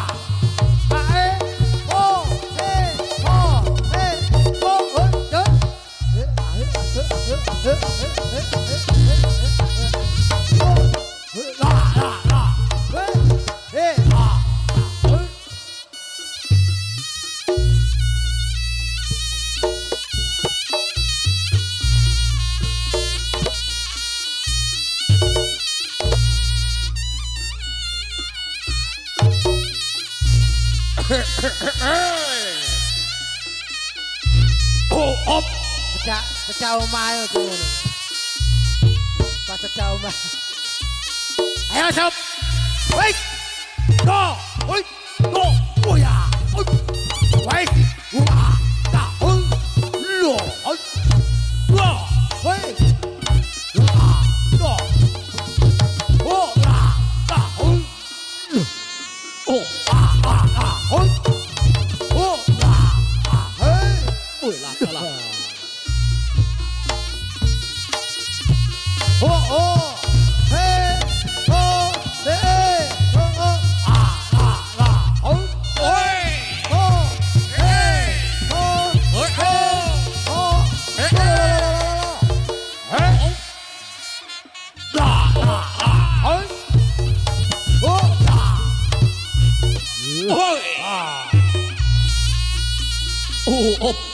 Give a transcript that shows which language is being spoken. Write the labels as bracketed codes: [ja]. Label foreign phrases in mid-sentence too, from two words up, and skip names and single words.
[vi] ê, họ hê, họ hê, họ ôi, chết. Đã. Đã. Đã. Ê, À. ôi. Oh. Up. [ms] Pecah umai macam ni. Pas pecah umai. [id] Ayo sob. [en] Wait. Go. Wait. Go. Oh ya. Wait. Wah. Da. Lo. Lo. Wait. Ah. Lo. Oh ya. Da. Oh. Ah. Ah. Ah. Oh. Ya. Ah. Hey. Ôi là là. Oh oh. Hey. Oh. Hey. Oh oh. Ah. Ah. Ah. Ôi. Oh. Hey. Oh. Ôi Hey. Oh. Ê, Hey. Da. Da. Ah. Oh. Ôi. Ah. up.